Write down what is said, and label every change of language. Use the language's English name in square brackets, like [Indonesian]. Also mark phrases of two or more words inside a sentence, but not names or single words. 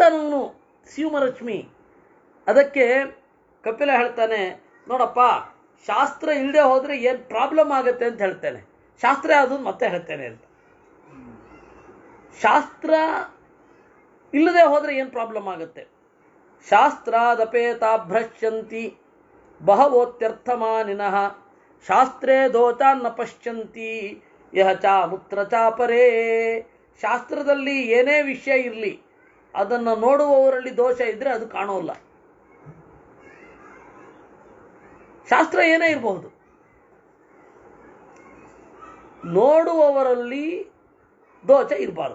[Kannada] ನಾನು ಶಿವಮರಶ್ಮಿ ಅದಕ್ಕೆ ಕಪಿಲ ಹೇಳ್ತಾನೆ, ನೋಡಪ್ಪ ಶಾಸ್ತ್ರ ಇಲ್ಲದೆ ಹೋದರೆ ಏನು ಪ್ರಾಬ್ಲಮ್ ಆಗುತ್ತೆ ಅಂತ ಹೇಳ್ತೇನೆ. ಶಾಸ್ತ್ರ ಯಾವುದು ಮತ್ತೆ ಹೇಳ್ತೇನೆ ಅಂತ. ಶಾಸ್ತ್ರ ಇಲ್ಲದೆ ಹೋದರೆ ಏನು ಪ್ರಾಬ್ಲಮ್ ಆಗುತ್ತೆ? [Sanskrit] ಶಾಸ್ತ್ರಾದಪೇತಾ ಭ್ರಶ್ಯಂತಿ ಬಹವೋತ್ಯರ್ಥಮಾನಿನಃ ಶಾಸ್ತ್ರೇ ದೋಚಾನ್ನ ಪಶ್ಯಂತಿ ಯಹ ಚಾಮುತ್ರ ಚಾಪರೇ. [Kannada] ಶಾಸ್ತ್ರದಲ್ಲಿ ಏನೇ ವಿಷಯ ಇರಲಿ ಅದನ್ನು ನೋಡುವವರಲ್ಲಿ ದೋಷ ಇದ್ರೆ ಅದು ಕಾಣೋಲ್ಲ. ಶಾಸ್ತ್ರ ಏನೇ ಇರಬಹುದು, ನೋಡುವವರಲ್ಲಿ ದೋಷ ಇರಬಾರದು.